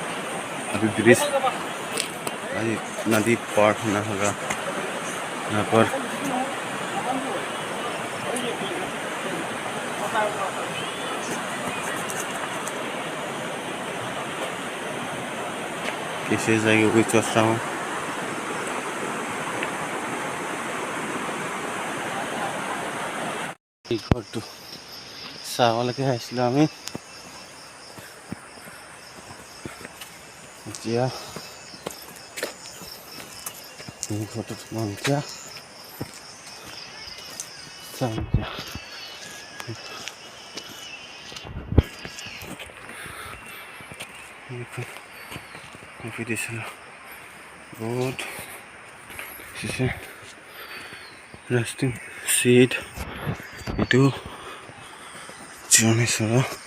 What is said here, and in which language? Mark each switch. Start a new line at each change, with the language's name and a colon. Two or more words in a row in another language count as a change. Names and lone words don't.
Hindi: अभी ब्रिज नदी पार होना होगा यहाँ पर। कैसे जाएगी वही सोच रहा हूँ।
Assamese: ঘৰটো চাবলৈকে আহিছিলোঁ আমি। এতিয়া এই ঘৰটোত মই এতিয়া চাম কফি দিছিলোঁ বহুত
English: resting seat
Assamese: এইটো জিৰণিচৰা।